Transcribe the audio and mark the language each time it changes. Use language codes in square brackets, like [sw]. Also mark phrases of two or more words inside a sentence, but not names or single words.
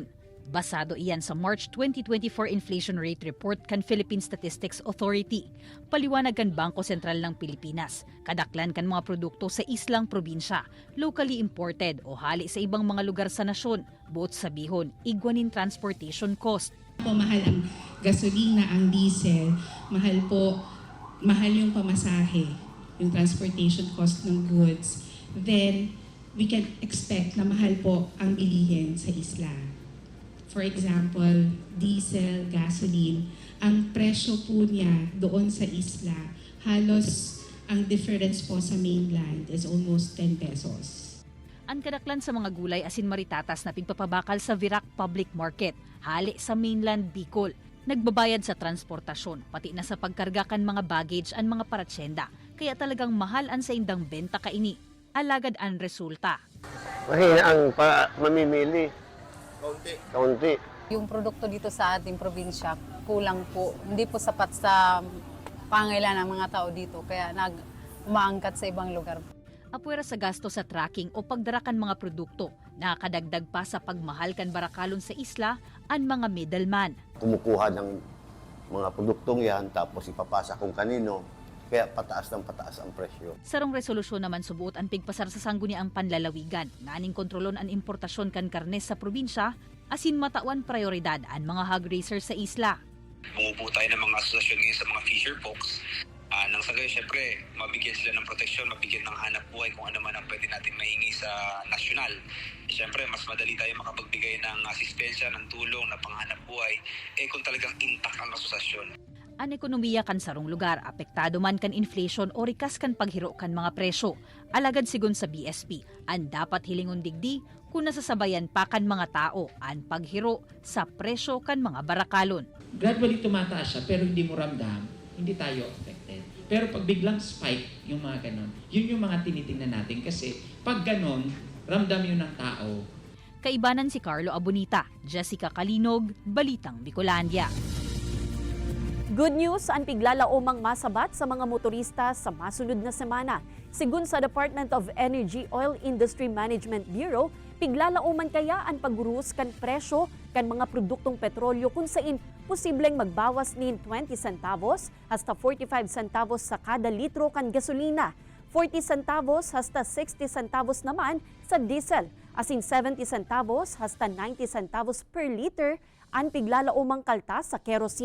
[bik] Basado iyan sa March 2024 Inflation Rate Report kan Philippine Statistics Authority. Paliwanag kan Bangko Sentral ng Pilipinas, kadaklan kan mga produkto sa islang probinsya, locally imported o hali sa ibang mga lugar sa nasyon, buot sabihon, igwanin [en] transportation cost. [tl] Mahal ang gasolina, ang diesel, mahal yung pamasahe, yung [en] transportation cost [tl] ng goods, [en] then we can expect [tl] na mahal po ang bilihin sa isla. [en] For example, [tl] diesel, gasoline, ang presyo po niya doon sa isla, halos ang difference po sa mainland is [en] almost 10 pesos. [bik] Ang kadaklan sa mga gulay asin maritatas na pigpapabakal sa Virac Public Market, hali sa mainland Bicol. Nagbabayad sa transportasyon, pati na sa pagkarga kan mga baggage an mga paratsenda. Kaya talagang mahal an sa indang benta kaini. Alagad ang resulta. [tl] Mahina ang mamimili. Kaunti. Yung produkto dito sa ating probinsya, kulang po. Hindi po sapat sa pangailangan ng mga tao dito. Kaya umaangkat sa ibang lugar. [bik] Apwera sa gasto sa tracking o pagdarakan mga produkto, nakakadagdag pa sa pagmahal kan barakalon sa isla ang mga middleman. [tl] Kumukuha ng mga produktong yan, tapos ipapasa kung kanino, kaya pataas ng pataas ang presyo. [bik] Sarong resolusyon naman subuot ang pigpasar sa sangguniang panlalawigan, nganing kontrolon ang importasyon kan karnes sa probinsya, asin matawan prioridad ang mga [en] hog raisers [bik] sa isla. [tl] Bumubuo tayo ng mga asosasyon ngayon sa mga [en] fisher folks. [tl] Nang sa gayon, syempre, mabigyan sila ng proteksyon, mabigyan ng hanap buhay kung ano man ang pwede natin mahingi sa nasyonal. Syempre, mas madali tayo makapagbigay ng asistensya, ng tulong, na panghanap buhay, kung talagang intact ang asosasyon. [bik] Ang ekonomiya kan sarong lugar, apektado man kan inflation o rikas kan paghiro kan mga presyo. Alagad sigon sa BSP, ang dapat hilingon digdi kung nasasabayan pa kan mga tao ang paghiro sa presyo kan mga barakalon. [tl] Gradually tumataas siya pero hindi mo ramdam, hindi tayo affected. Pero pag biglang spike, yung mga ganon, yun yung mga tinitingnan natin kasi pag ganon, ramdam yun ng tao. [bik] Kaibanan si Carlo Abonita, Jessica Kalinog, Balitang Bicolandia. Good news ang piglalaomang masabat sa mga motorista sa masunod na semana. Sigun sa Department of Energy Oil Industry Management Bureau, piglalaoman kaya ang pagurus kan presyo kan mga produktong petrolyo kung sain posibleng magbawas nin 20 centavos hasta 45 centavos sa kada litro kan gasolina, 40 centavos hasta 60 centavos naman sa diesel, asin 70 centavos hasta 90 centavos [en] per liter [bik] ang piglalaomang kaltas sa kerosene.